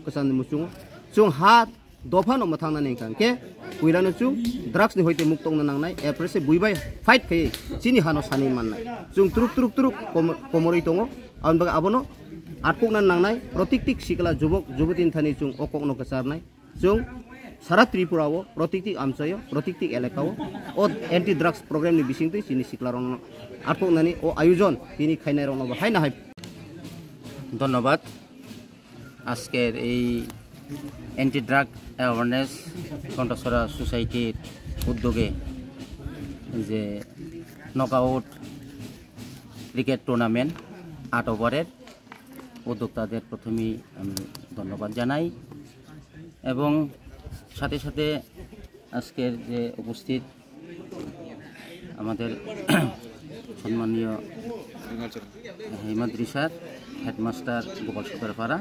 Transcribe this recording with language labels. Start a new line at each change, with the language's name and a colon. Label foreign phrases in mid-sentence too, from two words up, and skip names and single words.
Kok Borok: kesan muchungo chung hat dofa no mathangna kangke puilano chung drugs ni hoite muktong na nangnai aprese buibai fight khai chini hano sani mannai chung turuk komori tongo awun bagai abono atkok na nangnai protiktik sikla jubok jubutin thani chung okok no kasarnai chung sara tripura wo protiktik amchayo protiktik elakao o
English: anti drugs program
Kok Borok: ni bisingtei chini sikla rong atkok nani o ayojon tini khainai rong no haina hai
Bangla: ধন্যবাদ আজকের এই
English: anti drug awareness
Bangla: গন্টাছড়া সোসাইটির উদ্যোগে যে
English: knockout cricket tournament
Bangla: 8 ওভারের উদ্যোক্তাদের প্রথমেই আমি ধন্যবাদ জানাই এবং সাথে সাথে আজকের যে উপস্থিত আমাদের সম্মানীয় হিমাদ্রিসার হেডমাস্টার গোপাল সরকারপাড়া।